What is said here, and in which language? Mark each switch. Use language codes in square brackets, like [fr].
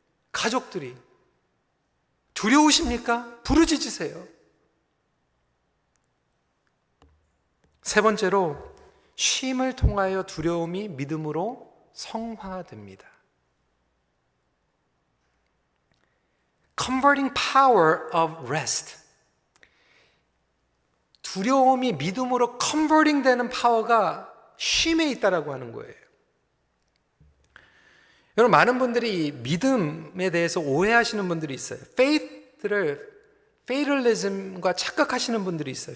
[ko] 가족들이 두려우십니까? 부르짖으세요. 세 번째로, 쉼을 통하여 두려움이 믿음으로 성화됩니다. [en] Converting power of rest. [ko] 두려움이 믿음으로 컨버팅 되는 파워가 쉼에 있다라고 하는 거예요. 여러분, 많은 분들이 이 믿음에 대해서 오해하시는 분들이 있어요. faith를 fatalism과 착각하시는 분들이 있어요.